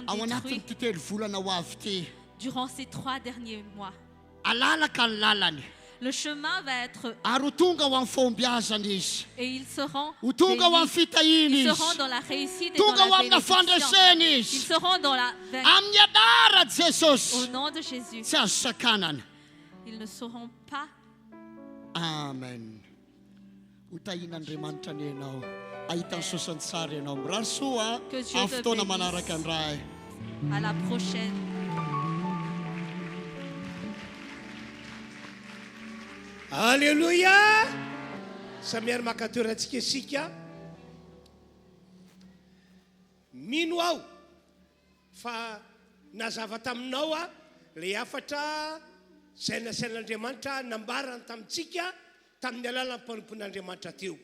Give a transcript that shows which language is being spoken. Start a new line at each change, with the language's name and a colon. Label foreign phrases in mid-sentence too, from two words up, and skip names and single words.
Malagasy: ao
French: détruits
Malagasy: anatin'ity telo volana ho avy ty,
French: durant ces 3 derniers mois.
Malagasy: alalaka ny lalany
French: Le chemin va être,
Malagasy: ary ho tonga ho amin'ny fombiazana izy,
French: et ils seront
Malagasy: ho tonga ho amin'ny
French: bénis.
Malagasy: fitahina
French: Ils
Malagasy: izy,
French: seront dans la réussite et dans
Malagasy: tonga ho
French: la
Malagasy: amina
French: bénédiction.
Malagasy: fandraisana
French: Ils
Malagasy: izy,
French: seront dans la
Malagasy: amin'ny anarany Jesosy,
French: au nom de Jésus.
Malagasy: tsy azo sakanana.
French: Ils ne seront pas.
Malagasy: Amen. Ho tahin'Andriamanitra ny ianao, ahitany sosany tsara ianao, mirary soa
French: Que Dieu
Malagasy: amin'ny
French: te
Malagasy: fotoana
French: bénisse.
Malagasy: manaraka andray.
French: À la prochaine. Alléluia.
Malagasy: Samiary makatorantsika isika. Mino aho fa nazava taminao le afatra zay nasain'Andriamanitra nambarana tamintsika tamin'ny alalan'ny mpanompon'Andriamanitra teo.